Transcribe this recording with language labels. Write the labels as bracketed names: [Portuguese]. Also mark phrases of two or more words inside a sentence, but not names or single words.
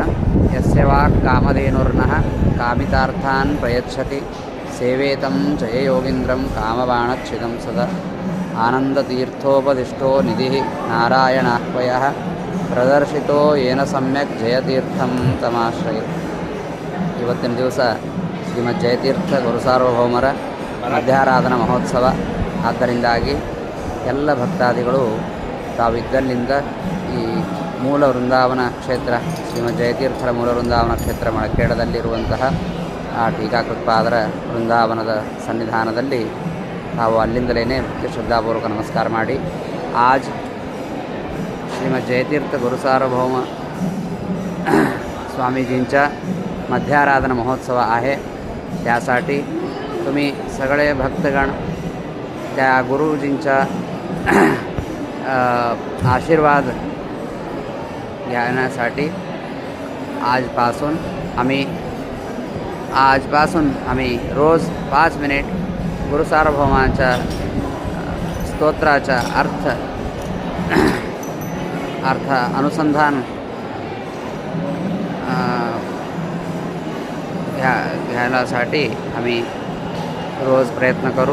[Sanskrit] यस्य वाक् कामधेनुर्नः कामितार्थान् प्रयच्छति सेवेतं जययोगीन्द्रं कामबाणच्छिदं सदा आनन्दतीर्थोपदिष्टो निधिः नारायणाह्वयः प्रदर्शितो येन सम्यक् जयतीर्थं तमाश्रये। [Kannada] ಇವತ್ತಿನ ದಿವಸ ಶ್ರೀಮದ್ ಜಯತೀರ್ಥ ಗುರುಸಾರ್ವಭೌಮರ ಮಧ್ಯಾರಾಧನಾ ಮಹೋತ್ಸವ. ಆದ್ದರಿಂದಾಗಿ ಎಲ್ಲ ಭಕ್ತಾದಿಗಳು ತಾವಿದ್ದಲ್ಲಿಂದ ಈ ಮೂಲ ವೃಂದಾವನ ಕ್ಷೇತ್ರ ಶ್ರೀಮದ್ ಜಯತೀರ್ಥರ ಮೂಲ ವೃಂದಾವನ ಕ್ಷೇತ್ರ ಮಳಖೇಡದಲ್ಲಿರುವಂತಹ ಆ ಟೀಕಾಕೃತ್ಪಾದರ ವೃಂದಾವನದ ಸನ್ನಿಧಾನದಲ್ಲಿ ತಾವು ಅಲ್ಲಿಂದಲೇ ಭಕ್ತಿ ಶ್ರದ್ಧಾಪೂರ್ವಕ ನಮಸ್ಕಾರ ಮಾಡಿ [Marathi] आज श्रीमद जयतीर्थ गुरुसार्वभौम स्वामीजींचा मध्याराधना महोत्सव आहे. त्यासाठी तुम्ही सगळे भक्तगण त्या गुरुजींचा आशीर्वाद घेण्यासाठी आजपासून आम्ही रोज 5 मिनिट गुरुसार्वभौमांच्या स्तोत्राचा अर्थ अनुसंधान घ्यायसाठी आम्ही रोज प्रयत्न करू.